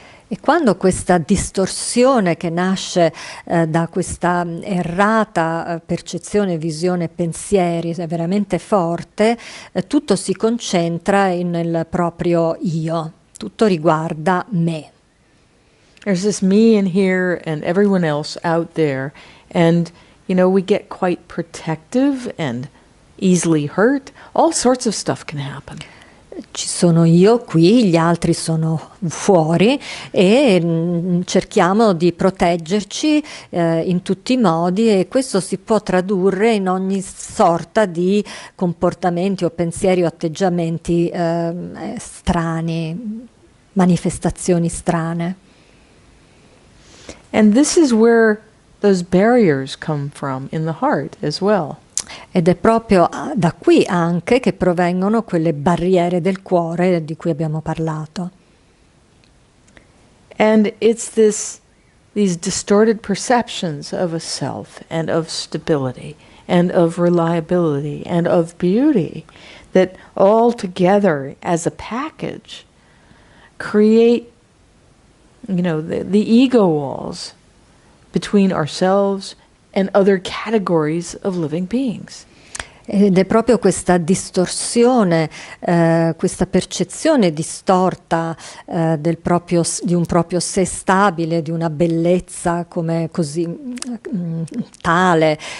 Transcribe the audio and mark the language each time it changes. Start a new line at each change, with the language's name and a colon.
Italian: E quando questa distorsione che nasce da questa errata percezione, visione, pensieri è veramente forte, tutto si concentra nel proprio io, tutto riguarda me.
English: There's this me in here and everyone else out there, and we get quite protective and easily hurt. All sorts of stuff can happen.
Italian: Ci sono io qui, gli altri sono fuori e cerchiamo di proteggerci in tutti i modi, e questo si può tradurre in ogni sorta di comportamenti o pensieri o atteggiamenti strani, manifestazioni strane.
English: And this is where those barriers come from in the heart as well.
Italian: Ed è proprio da qui anche che provengono quelle barriere del cuore di cui abbiamo parlato.
English: And it's these distorted perceptions of a self and of stability and of reliability and of beauty that all together as a package create the ego walls between ourselves and other categories of living beings.
Italian: Ed è proprio questa distorsione, questa percezione distorta di un proprio sé stabile, di una bellezza come così tale.